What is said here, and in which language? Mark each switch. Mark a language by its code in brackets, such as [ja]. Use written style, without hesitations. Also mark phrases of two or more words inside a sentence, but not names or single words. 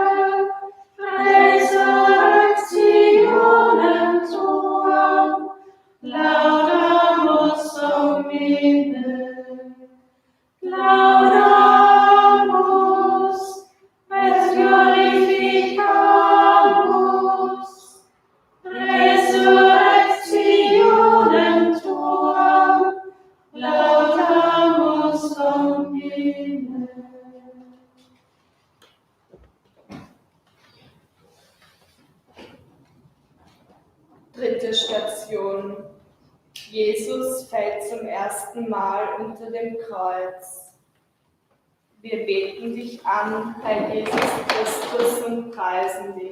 [la] resurrectionem tuam, laudamus Domine, laudamus et glorificamus, resurrectionem tuam, laudamus Domine. [de] Dritte Station. Jesus fällt zum ersten Mal unter dem Kreuz. Wir beten dich an, Herr Jesus Christus, und preisen dich.